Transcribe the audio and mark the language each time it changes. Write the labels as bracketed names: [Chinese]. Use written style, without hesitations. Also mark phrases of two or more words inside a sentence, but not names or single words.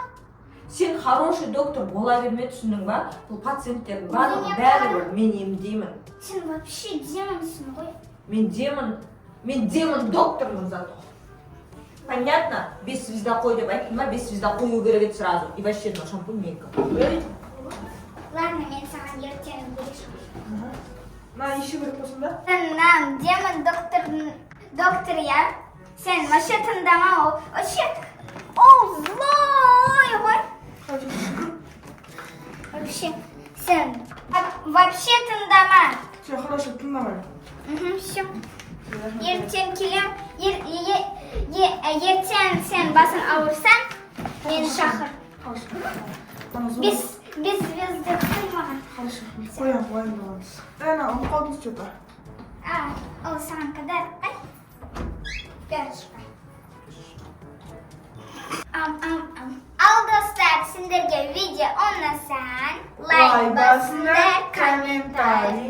[Kazakh] Сен [Russian] хороший доктор [Kazakh] бола берме, түсіндің ба? Бұл пациенттердің барлығы Өзіңе бәрібір мен емдеймін. Сен вообще демонсың ғой. Мен демон доктормын зато. [Russian] Понятно? [Kazakh] 5 звезда қой деп айттым ба, 5 звезда қою керек еді сразу. [Russian] И вообще на шампунь менікі. [Kazakh] Ладно, мен саған ертең берешім. [Russian] На, еще [Kazakh] бір болсын да? [Russian] Нам демон доктор я. [Kazakh] Сен вообще тыңдама ол. Вообще ол злой ғой. Вообще сен вообще тыңдама. [Russian] Все, хорошо, тыңдамай. [Kazakh] Все. Ертең келем. Ертең сен басың ауырсаң, мені шақыр. [Russian] Хорошо. Без звезды [Kazakh] қой маған. Хорошо. Қоям, уайымдамаңыз. Ана, ұмытып қалдыңыз что-то. Ол саған кадар. Ай. Перышко. Ал достар, сендерге видео ұнасаң, лайк басыңдар, комментарий